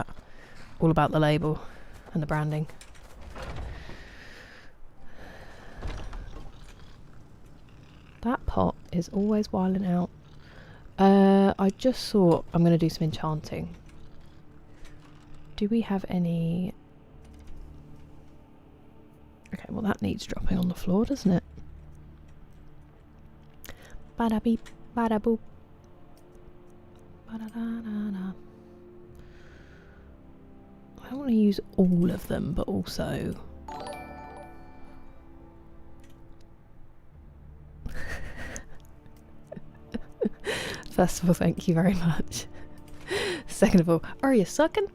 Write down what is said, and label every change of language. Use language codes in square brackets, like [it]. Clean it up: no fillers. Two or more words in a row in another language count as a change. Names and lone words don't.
[en] All about the label and the branding. That pot is always wilding out. I just thought I'm going to do some enchanting. Do we have any... Okay, well that needs dropping on the floor, doesn't it? Bada beep, bada boop. Bada da da da. I don't want to use all of them, but also... First of all, thank you very much. Second of all, are you sucking?